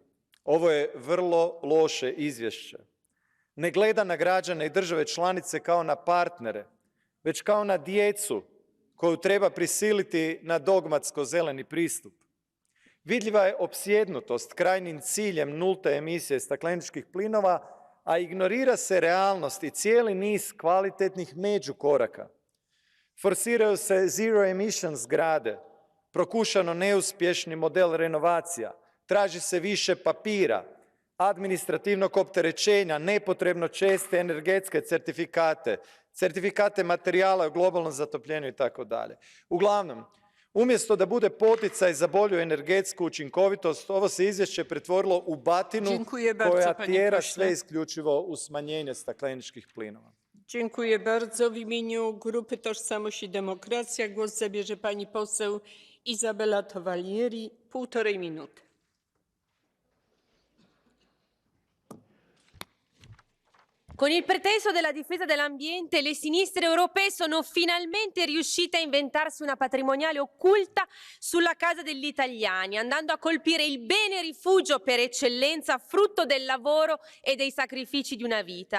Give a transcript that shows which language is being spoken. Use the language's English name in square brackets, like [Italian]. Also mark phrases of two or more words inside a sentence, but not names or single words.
[Croatian] Ovo je vrlo loše izvješće. Ne gleda na građane i države članice kao na partnere, već kao na djecu koju treba prisiliti na dogmatsko zeleni pristup. Vidljiva je opsjednutost krajnjim ciljem nulte emisije stakleničkih plinova, a ignorira se realnost i cijeli niz kvalitetnih međukoraka. Forsiraju se [English] zero-emission [Croatian] zgrade, prokušano neuspješni model renovacija, traži se više papira, administrativnog opterećenja, nepotrebno česte energetske certifikate, certifikate materijala u globalnom zatopljenju itd. Uglavnom, umjesto da bude poticaj za bolju energetsku učinkovitost, ovo se izvješće pretvorilo u batinu koja tjera sve isključivo u smanjenje stakleničkih plinova. [Polish] Dziękuję bardzo. W imieniu Grupy Tożsamość i Demokracja głos zabierze pani poseł Izabela Towalieri. 1,5 minuty. [Italian] Con il pretesto della difesa dell'ambiente, le sinistre europee sono finalmente riuscite a inventarsi una patrimoniale occulta sulla casa degli italiani, andando a colpire il bene rifugio per eccellenza, frutto del lavoro e dei sacrifici di una vita.